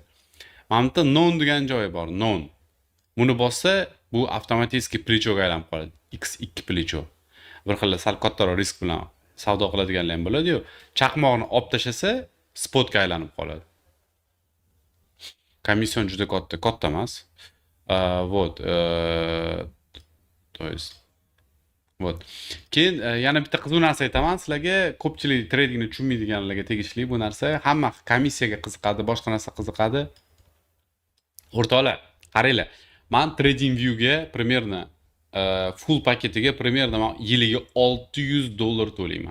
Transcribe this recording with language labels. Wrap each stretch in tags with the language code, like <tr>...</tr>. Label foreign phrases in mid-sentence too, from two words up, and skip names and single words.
<uz>Mana bu yerda non degan joyi bor, non. Buni bossa, bu avtomatik plichoga aylanib qoladi. X2 plicho. Bir xil sal kattaroq risk bilan savdo qiladiganlar ham bo'ladi-yu. Chaqmoqni olib tashlasa, spotga aylanib qoladi. Komissiyon juda katta emas.</uz> <ru>Вот, то есть вот.</ru> <uz>Keyin yana bitta qiziq narsa aytaman sizlarga, ko'pchilik tradingni tushunmaydiganlarga tegishli bu narsa. Hamma komissiyaga qiziqadi, boshqa narsa qiziqadi. O'rtoqlar, qaranglar. Men TradingView'ga примерно full paketiga примерно yiliga $600 to'layman.</uz>